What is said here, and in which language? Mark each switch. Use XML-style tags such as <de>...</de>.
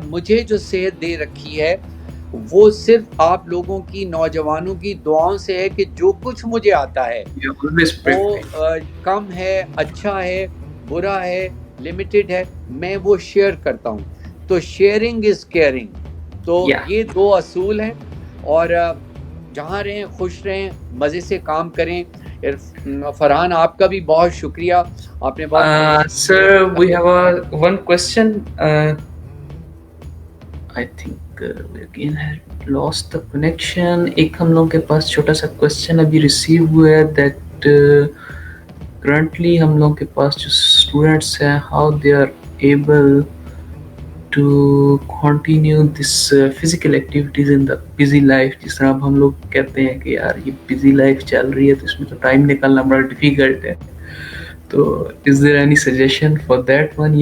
<ur>مجھے جو صحت دے رکھی ہے وہ صرف آپ لوگوں کی, نوجوانوں کی دعاؤں سے ہے کہ جو کچھ مجھے آتا ہے وہ کم ہے, اچھا ہے, برا ہے, لمیٹڈ ہے, میں وہ شیئر کرتا ہوں. تو</ur> <en>Sharing is caring.</en> <ur>تو یہ دو اصول ہیں, اور جہاں رہیں خوش رہیں, مزے سے کام کریں. فرحان آپ کا بھی بہت شکریہ, آپ نے بہت.</ur> <en>Sir, we have one question. I think we again had lost the connection.</en> <ur>ایک ہم لوگوں کے پاس چھوٹا سا کوشچن ابھی ریسیو ہوا ہے</ur> <en>that currently</en> <ur>ہم لوگوں کے پاس جو اسٹوڈنٹس ہیں</ur> <en>how they are able to continue this physical activities in the busy life.</en> <ur>جس طرح اب ہم لوگ کہتے ہیں کہ یار یہ busy life چل رہی ہے تو اس میں تو ٹائم نکالنا بڑا ڈیفیکلٹ ہے, تو</ur> <en>is there any suggestion for that one?</en>